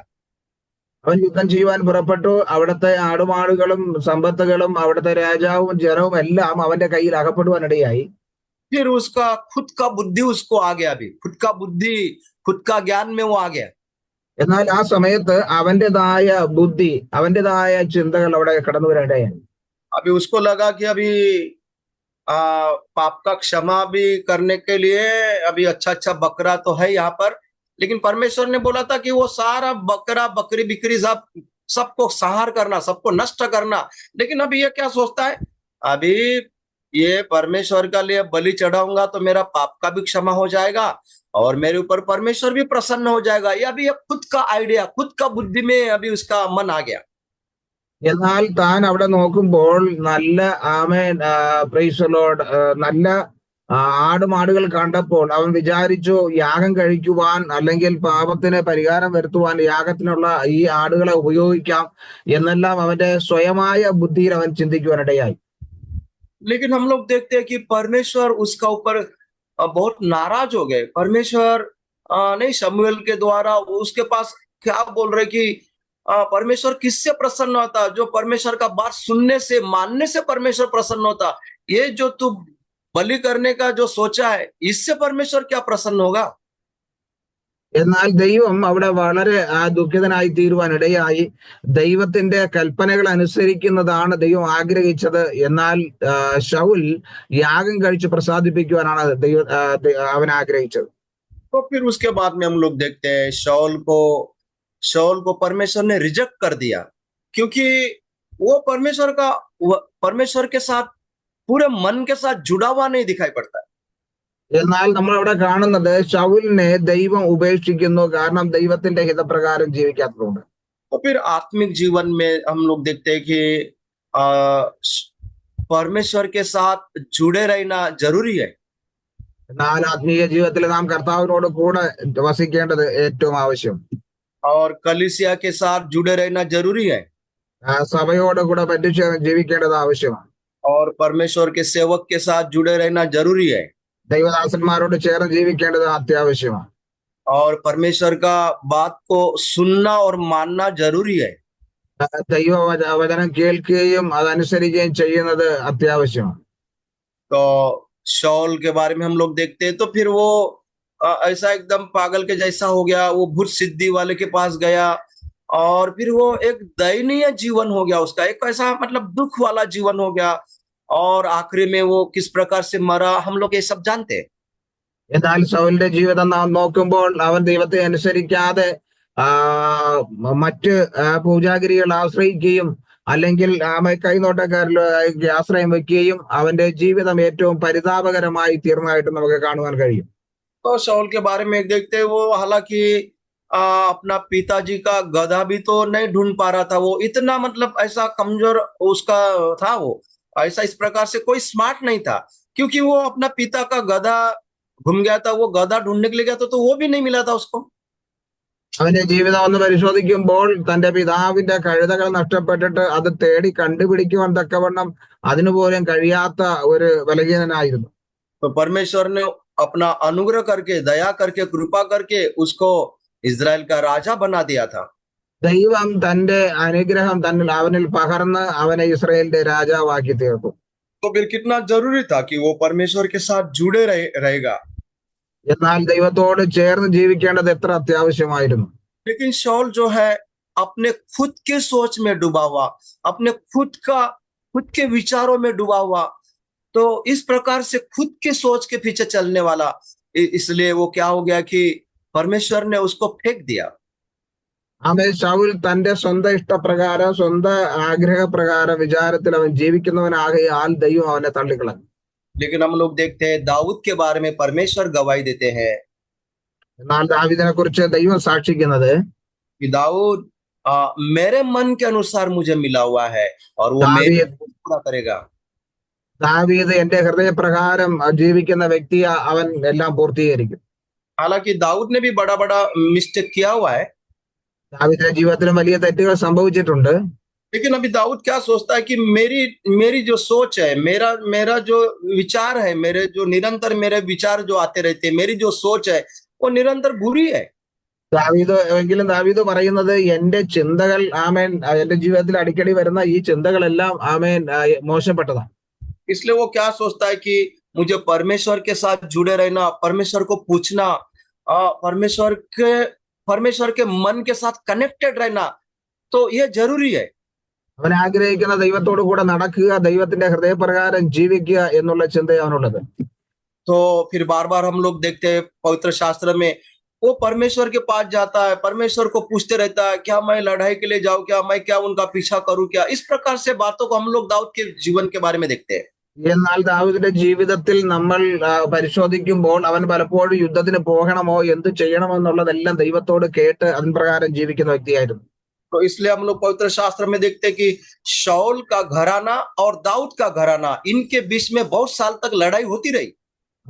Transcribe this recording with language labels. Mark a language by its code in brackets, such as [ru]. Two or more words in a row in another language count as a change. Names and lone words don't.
[ml] അവൻ യുദ്ധം ചെയ്യുവാൻ പുറപ്പെട്ടു. അവിടുത്തെ ആടുമാടുകളും സമ്പത്തുകളും അവിടുത്തെ രാജാവും ജനവും എല്ലാം അവന്റെ കയ്യിൽ അകപ്പെടുവാനിടയായി. [hi] फिर उसका खुद का बुद्धि उसको आ गया, अभी खुद का बुद्धि, खुद का ज्ञान में वो आ गया। [ml] എന്നാൽ ആ സമയത്ത് അവന്റേതായ ബുദ്ധി, അവന്റേതായ ചിന്തകൾ അവിടെ കടന്നു വരാനിടയായി. [hi] अभी उसको लगा कि अभी पाप का क्षमा भी करने के लिए अभी अच्छा बकरा तो है यहाँ पर, लेकिन परमेश्वर ने बोला था कि वो सारा बकरा बकरी बिक्री सबको संहार करना, सबको नष्ट करना। लेकिन अभी ये क्या सोचता है, अभी ये परमेश्वर का लिए बलि चढ़ाऊंगा तो मेरा पाप का भी क्षमा हो जाएगा और मेरे ऊपर परमेश्वर भी प्रसन्न हो जाएगा। ये अभी खुद का आइडिया, खुद का बुद्धि में अभी उसका मन आ गया। [ml] എന്നാൽ താൻ അവിടെ നോക്കുമ്പോൾ നല്ല [en] praise the Lord, [ml] നല്ല ആടുമാടുകൾ കണ്ടപ്പോൾ അവൻ വിചാരിച്ചു യാഗം കഴിക്കുവാൻ അല്ലെങ്കിൽ പാപത്തിന് പരിഹാരം വരുത്തുവാൻ യാഗത്തിനുള്ള ഈ ആടുകളെ ഉപയോഗിക്കാം എന്നെല്ലാം അവന്റെ സ്വയമായ ബുദ്ധിയിൽ അവൻ ചിന്തിക്കുവാനിടയായി. [hi] लेकिन हम लोग देखते हैं कि परमेश्वर उसका ऊपर बहुत नाराज हो गए। परमेश्वर नहीं, शमूएल के द्वारा वो उसके पास क्या बोल रहे कि परमेश्वर किससे प्रसन्न होता? जो परमेश्वर का बात सुनने से, मानने से परमेश्वर प्रसन्न होता। ये जो तू बलि करने का जो सोचा है, इससे परमेश्वर क्या प्रसन्न होगा? [ml] എന്നാൽ ദൈവം അവിടെ വളരെ ദുഃഖിതനായി തീരുവാനിടയായി. ദൈവത്തിന്റെ കൽപ്പനകൾ അനുസരിക്കുന്നതാണ് ദൈവം ആഗ്രഹിച്ചത്. എന്നാൽ ശൗൽ യാഗം കഴിച്ച് പ്രസാദിപ്പിക്കുവാനാണ് അവൻ ആഗ്രഹിച്ചത്. [hi] तो फिर उसके बाद में हम लोग देखते हैं शाऊल को परमेश्वर ने रिजेक्ट कर दिया, क्योंकि वो परमेश्वर के साथ पूरे मन के साथ जुड़ा हुआ नहीं दिखाई पड़ता है। [ml] എന്നാൽ നമ്മൾ അവിടെ കാണുന്നത് ശൗലിനെ ദൈവം ഉപേക്ഷിക്കുന്നു, കാരണം ദൈവത്തിന്റെ ഹിതപ്രകാരം ജീവിക്കാത്തതുകൊണ്ട്. [hi] तो फिर आत्मिक जीवन में हम लोग देखते हैं कि परमेश्वर के साथ जुड़े रहना जरूरी है। [ml] എന്നാൽ ആത്മീയ ജീവിതത്തിൽ നാം കർത്താവിനോട് കൂടെ വസിക്കേണ്ടത് ഏറ്റവും ആവശ്യം. [hi] और कलीसिया के साथ जुड़े रहना जरूरी है। [ml] സഭയോട് കൂടെ പറ്റിച്ച് ജീവിക്കേണ്ടത് ആവശ്യമാണ്. [hi] और परमेश्वर के सेवक के साथ जुड़े रहना जरूरी है। [ml] ദൈവദാസന്മാരോട് ചേർന്ന് ജീവിക്കേണ്ടത് അത്യാവശ്യമാണ്. [hi] और परमेश्वर का बात को सुनना और मानना जरूरी है। [ml] ദൈവവചനം കേൾക്കുകയും അതനുസരിക്കുകയും ചെയ്യുന്നത് അത്യാവശ്യമാണ്. [hi] तो शाऊल के बारे में हम लोग देखते हैं, तो फिर वो ऐसा एकदम पागल के जैसा हो गया। वो भूत सिद्धि वाले के पास गया और फिर वो एक दयनीय जीवन हो गया उसका, एक ऐसा मतलब दुख वाला जीवन हो गया। और आखिरी में वो किस प्रकार से मरा, हम लोग ये सब जानते हैं। [ml] എന്നാൽ ശൗലിന്റെ ജീവിതം നാം നോക്കുമ്പോൾ അവൻ ദൈവത്തെ അനുസരിക്കാതെ മറ്റ് പൂജാഗിരികൾ ആശ്രയിക്കുകയും അല്ലെങ്കിൽ കൈനോട്ടക്കാരിലേക്ക് ആശ്രയം വെക്കുകയും അവന്റെ ജീവിതം ഏറ്റവും പരിതാപകരമായി തീർന്നതായിട്ട് നമുക്ക് കാണുവാൻ കഴിയും. [hi] तो शाऊल के बारे में देखते हैं, वो हालांकि अपना पिताजी का गधा भी तो नहीं ढूंढ पा रहा था। वो इतना मतलब ऐसा कमजोर उसका था, वो ऐसा इस प्रकार से कोई स्मार्ट नहीं था, क्योंकि वो अपना पिता का गधा घूम गया था। वो गधा ढूंढने के लिए गया था, तो वो भी नहीं मिला था उसको। [ml] അവന്റെ ജീവിതം ഒന്ന് പരിശോധിക്കുമ്പോൾ തന്റെ പിതാവിന്റെ കഴുതകൾ നഷ്ടപ്പെട്ടിട്ട് അത് തേടി കണ്ടുപിടിക്കുവാൻ തക്കവണ്ണം അതിനുപോലും കഴിയാത്ത ഒരു ബലഹീനനായിരുന്നു. [hi] तो परमेश्वर ने अपना अनुग्रह करके, दया करके, कृपा करके उसको इस्राएल का राजा बना दिया था। [ml] ദൈവം തന്റെ അനുഗ്രഹം അവനിൽ പകർന്ന് അവനെ ഇസ്രായേലിന്റെ രാജാവാക്കി തീർത്തു. [hi] तो फिर कितना जरूरी था कि वो परमेश्वर के साथ जुड़े रहेगा। [ml] എന്നാൽ ദൈവത്തോട് ചേർന്ന് ജീവിക്കേണ്ടത് എത്ര അത്യാവശ്യമായിരുന്നു. [hi] लेकिन शाऊल जो है अपने खुद के सोच में डूबा हुआ, अपने खुद के विचारों में डूबा हुआ, तो इस प्रकार से खुद के सोच के पीछे चलने वाला, इसलिए वो क्या हो गया कि परमेश्वर ने उसको फेंक दिया। [ml] ശൗൽ തന്റെ സ്വന്തം ഇഷ്ടപ്രകാരം സ്വന്തം ആഗ്രഹപ്രകാരം വിചാരത്തിൽ അവൻ ജീവിക്കുന്നവനാകയാൽ ദൈവം അവനെ തള്ളിക്കളഞ്ഞു. [hi] लेकिन हम लोग देखते हैं दाऊद के बारे में परमेश्वर गवाही देते हैं [ml] എന്നാൽ ദാവീദിനെ കുറിച്ച് ദൈവം സാക്ഷിക്കുന്നത് [hi] कि दाऊद मेरे मन के अनुसार मुझे मिला हुआ है और वो मेरे पूरा करेगा। [ml] ദാവീദ് എന്റെ ഹൃദയപ്രകാരം ജീവിക്കുന്ന വ്യക്തിയെ അവൻ എല്ലാം പൂർത്തീകരിക്കും. [hi] हालांकि दाऊद ने भी बड़ा बड़ा मिस्टेक किया हुआ है। [ml] ദാവീദിന്റെ ജീവിതത്തിലും വലിയ തെറ്റുകൾ സംഭവിച്ചിട്ടുണ്ട്. [hi] लेकिन अभी दाऊद क्या सोचता है कि मेरी जो सोच है, मेरा जो विचार है, मेरे जो निरंतर मेरे विचार जो आते रहते हैं, मेरी जो सोच है वो निरंतर बुरी है। [ml] ദാവീദ് പറയുന്നത് എന്റെ ചിന്തകൾ ആമേൻ, എന്റെ ജീവിതത്തിൽ അടിക്കടി വരുന്ന ഈ ചിന്തകളെല്ലാം ആമേൻ മോശപ്പെട്ടതാണ്. [hi] इसलिए वो क्या सोचता है कि मुझे परमेश्वर के साथ जुड़े रहना, परमेश्वर को पूछना, परमेश्वर के मन के साथ कनेक्टेड रहना, तो ये जरूरी है। [ml] അവൻ ആഗ്രഹിക്കുന്ന ദൈവത്തോടു കൂടെ നടക്കുക, ദൈവത്തിന്റെ ഹൃദയപ്രകാരം ജീവിക്കുക എന്നുള്ള ചിന്ത അവനുള്ളത്. [hi] तो फिर बार बार हम लोग देखते हैं पवित्र शास्त्र में वो परमेश्वर के पास जाता है, परमेश्वर को पूछते रहता है, क्या मैं लड़ाई के लिए जाऊं, क्या उनका पीछा करूं, क्या इस प्रकार से बातों को हम लोग दाऊद के जीवन के बारे में देखते हैं। [ml] എന്നാൽ ദാവീദിന്റെ ജീവിതത്തിൽ നമ്മൾ പരിശോധിക്കുമ്പോൾ അവൻ പലപ്പോഴും യുദ്ധത്തിന് പോകണമോ എന്ത് ചെയ്യണമെന്നുള്ളതെല്ലാം ദൈവത്തോട് കേട്ട് അതിൻ പ്രകാരം ജീവിക്കുന്ന വ്യക്തിയായിരുന്നു. [hi] तो इसलिए हम लोग पवित्र शास्त्र में देखते हैं कि शाऊल का घराना और दाऊद का घराना, इनके बीच में बहुत साल तक लड़ाई होती रही।